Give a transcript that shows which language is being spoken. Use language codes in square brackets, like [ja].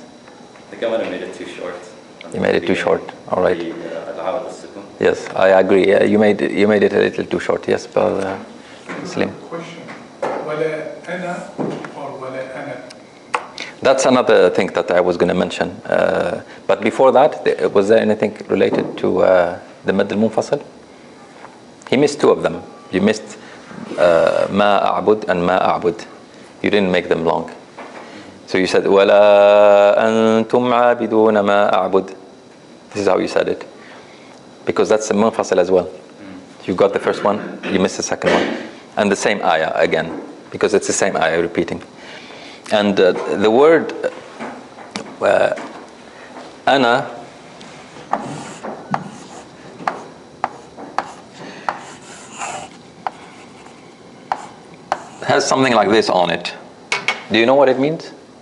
[en] I think I might have made it too short. You made it too short. All right. [ar] العوض السكون. [en] Yes, I agree. Yeah, you made it a little too short. Yes, but Slim. Question. [ar] ولا أنا or ولا أنا. [en] That's another thing that I was going to mention. But before that, was there anything related to the Mad al-Munfasil? He missed 2 of them. You missed [ar] ما أعبد [en] and ما أعبد. You didn't make them long. So you said [ar] ولا أنتم عابدون ما أعبد. [en] This is how you said it. Because that's the Munfasil as well. You got the first one, you missed the second one. And the same ayah again. Because it's the same ayah repeating. And the word أنا has something like this on it. Do you know what it means?